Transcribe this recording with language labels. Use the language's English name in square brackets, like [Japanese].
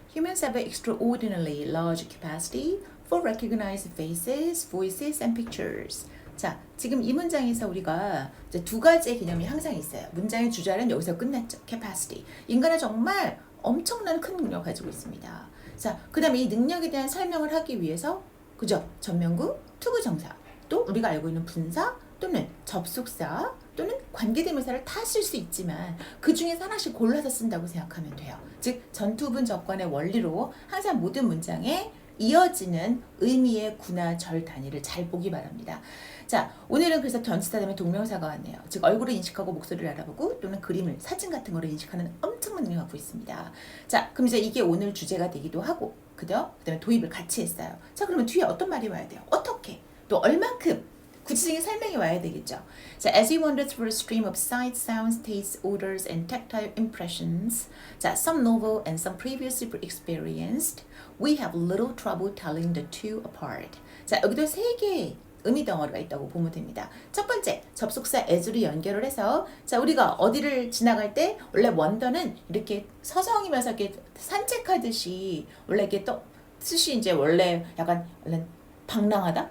[English] Humans have an extraordinarily large capacity for recognized faces, voices, and pictures. [Korean] 자, 지금 이 문장에서 우리가 이제 두 가지의 개념이 항상 있어요. 문장의 주절은 여기서 끝났죠. [English] capacity. [Korean] 인간은 정말 엄청난 큰 능력을 가지고 있습니다. 자, 그 다음에 이 능력에 대한 설명을 하기 위해서 그죠? 전면구, 투부정사, 또 우리가 알고 있는 분사 또는 접속사 또는 관계대명사를 다 쓸 수 있지만 그 중에서 하나씩 골라서 쓴다고 생각하면 돼요. 즉 전투분 접관의 원리로 항상 모든 문장에 이어지는 의미의 구나 절 단위를 잘 보기 바랍니다. 자, 오늘은 그래서 전치사 다음에 동명사가 왔네요. 즉 얼굴을 인식하고 목소리를 알아보고 또는 그림을, 사진 같은 거를 인식하는 엄청난 능력을 갖고 있습니다. 자, 그럼 이제 이게 오늘 주제가 되기도 하고 그죠? 그 다음에 도입을 같이 했어요. 자, 그러면 뒤에 어떤 말이 와야 돼요? 어떻게? 또 얼만큼? 구체적인 설명이 와야 되겠죠. [English] 자, as we wander through a stream of sights, sounds, tastes, odors, and tactile impressions, 자, some novel and some previously experienced, we have little trouble telling the two apart. [Korean] 자, 여기도 세 개의 의미 덩어리가 있다고 보면 됩니다. 첫 번째, 접속사 as로 연결을 해서 자, 우리가 어디를 지나갈 때 원래 원더는 이렇게 서성이면서 이렇게 산책하듯이 원래 이렇게 또 뜻이 이제 원래 약간 방랑하다?